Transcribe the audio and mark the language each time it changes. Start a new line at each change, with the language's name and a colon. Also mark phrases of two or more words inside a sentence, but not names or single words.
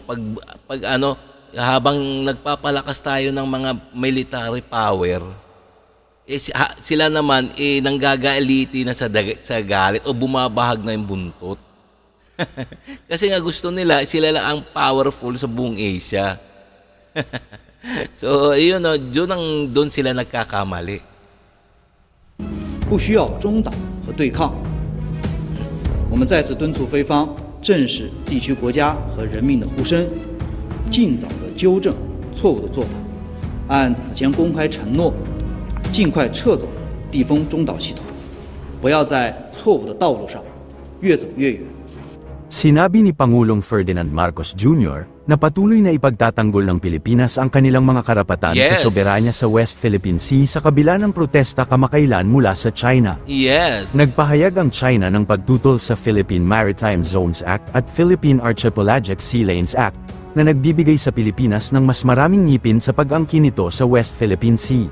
Filipino: Pag habang nagpapalakas tayo ng mga
English: military power,
Filipino: sila naman nanggagaeliti na sa galit o bumabahag na yung buntot. Kasi nga gusto nila, sila lang ang powerful sa buong Asia. So, doon sila nagkakamali.
Chinese: 不需要中导和对抗。我们再次敦促菲方正视地区国家和人民的呼声，尽早的纠正错误的做法，按此前公开承诺，尽快撤走地封中导系统，不要在错误的道路上越走越远。
Filipino: Sinabi ni Pangulong Ferdinand Marcos Jr. na patuloy na ipagtatanggol ng Pilipinas ang kanilang mga karapatan Yes. sa soberanya sa West Philippine Sea sa kabila ng protesta kamakailan mula sa China. Yes. Nagpahayag ang China ng pagtutol sa Philippine Maritime Zones Act at Philippine Archipelagic Sea Lanes Act na nagbibigay sa Pilipinas ng mas maraming ngipin sa pag-angkin nito sa West Philippine Sea.